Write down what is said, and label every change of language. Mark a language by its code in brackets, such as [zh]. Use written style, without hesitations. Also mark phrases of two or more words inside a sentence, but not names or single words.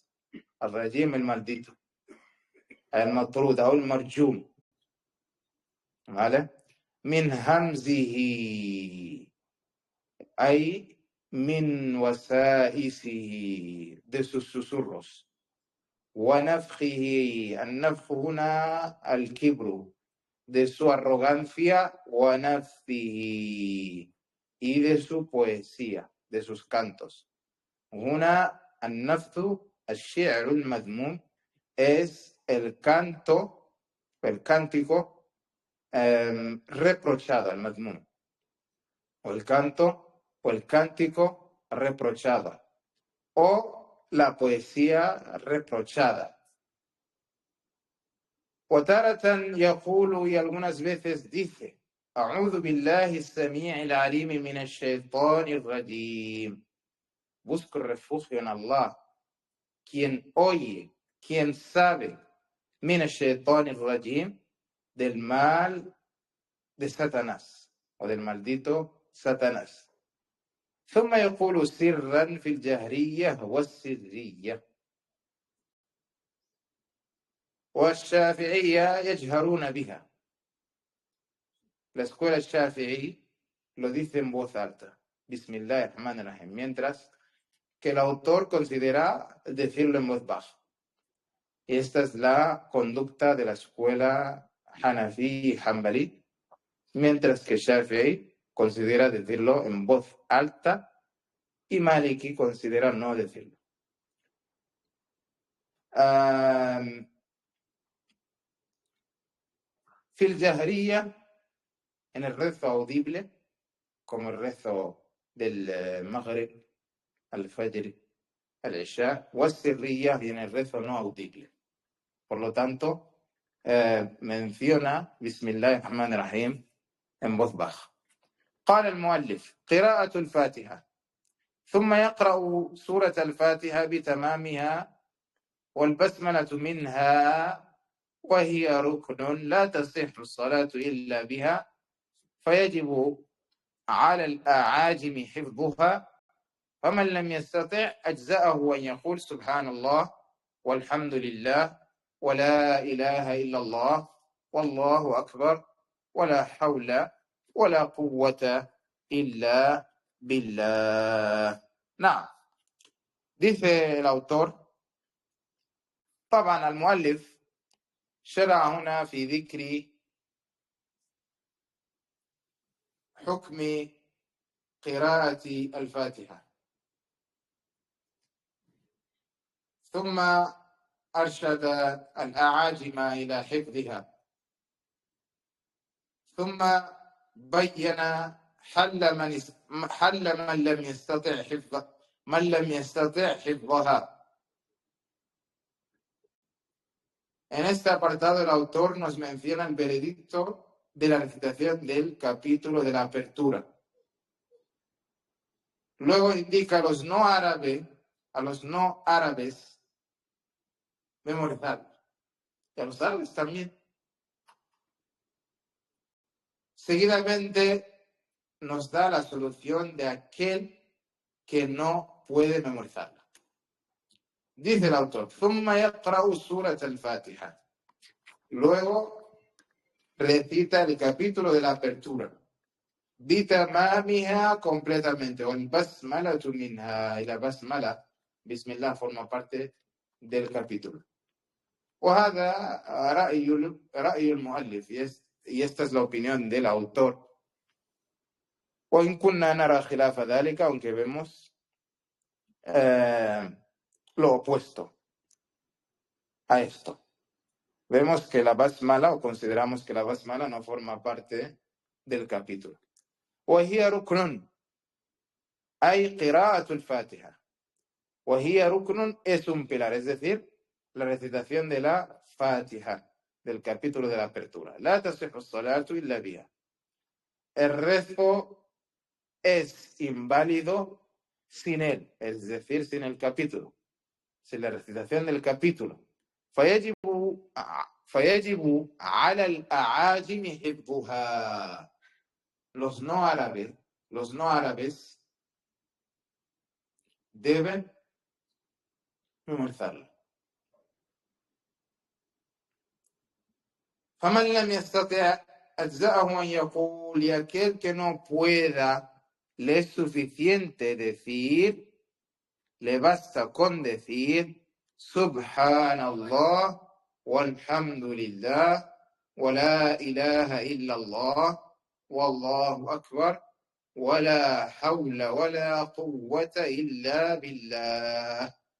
[es] Al-Rajim, el maldito. El-Matrud, o el-Marjum. ¿Vale? [ar] من همزه. أي، من وساوسه. [es] De sus susurros. [ar] ونفخه. النفخ هنا الكبر. [es] De su arrogancia. [ar] ونفخه. [es] Y de su poesía, de sus cantos. Una, al-nafzu, [ar] الشعر المذموم, [es] es el canto, el cántico reprochado, el madmum. O el canto, o el cántico reprochado. O la poesía reprochada. [ar] وتارة يقول, [es] y algunas veces dice, [ar] أعوذ بالله السميع العليم من الشيطان الرجيم. [es] Busco refugio en Allah, quien oye, quien sabe, [ar] من الشيطان الرجيم, [es] del mal de Satanás, o del maldito Satanás. [ar] ثم يقول سرا في الجهرية والسرية. والشافعية يجهرون بها. [es] La escuela Shafi'i lo dice en voz alta, Bismillahirrahmanirrahim, mientras que el autor considera decirlo en voz baja. Y esta es la conducta de la escuela Hanafi y Hanbali, mientras que Shafi'i considera decirlo en voz alta y Maliki considera no decirlo. [ar] في الجهرية, [es] en el rezo audible, como el rezo del Maghrib, al-Fajr, al-Isha, o al-Sirriya, y en el rezo no audible. Por lo tanto, menciona Bismillahirrahmanirrahim en voz baja. [ar] قال المؤلف قراءة الفاتحة ثم يقرأ سورة الفاتحة بتمامها والبسملة منها وهي ركن لا تصح الصلاة إلا بها فيجب على الأعاجم حفظها فمن لم يستطع أجزأه أن يقول سبحان الله والحمد لله ولا إله إلا الله والله أكبر ولا حول ولا قوة إلا بالله. نعم. [es] Dice el autor, [ar] طبعا المؤلف شرع هنا في ذكر حكم قراءة الفاتحة. ثم أرشد الأعاجم إلى حفظها، ثم بين حل من لم يستطع حفظها. [es] En este apartado el autor nos menciona el veredicto de la recitación del capítulo de la apertura. Luego indica a los no árabes memorizar, y a los árabes también. Seguidamente nos da la solución de aquel que no puede memorizarla. Dice el autor: [ar] ثم يقرأ سورة الفاتحة. [es] Luego recita el capítulo de la apertura. [ar] بتمامها completamente. والبسملة منها. [es] Y la basmala, Bismillah, forma parte del capítulo. [ar] وهذا رأي المؤلف. [es] Y esta es la opinión del autor. [ar] وإن كنا نرى خلاف ذلك, [es] aunque vemos lo opuesto a esto. Vemos que la basmala, o consideramos que la basmala no forma parte del capítulo. [ar] وهي ركن أي قراءة الفاتحة. وهي ركن [es] es un pilar, es decir, la recitación de la Fatiha, del capítulo de la apertura. [ar] لا تصح الصلاة إلا بها. [es] El rezo es inválido sin él, es decir, sin el capítulo, sin la recitación del capítulo. [ar] فيجب على الأعاجم حفظها. [es] Los no árabes deben memorizarlo. [ar] فمن لم يستطع أجزأه أن يقول, [es] y aquel que no pueda, le es suficiente decir, le basta con decir [ar] سبحان الله والحمد لله ولا إله إلا الله والله أكبر ولا حول ولا قوة إلا بالله.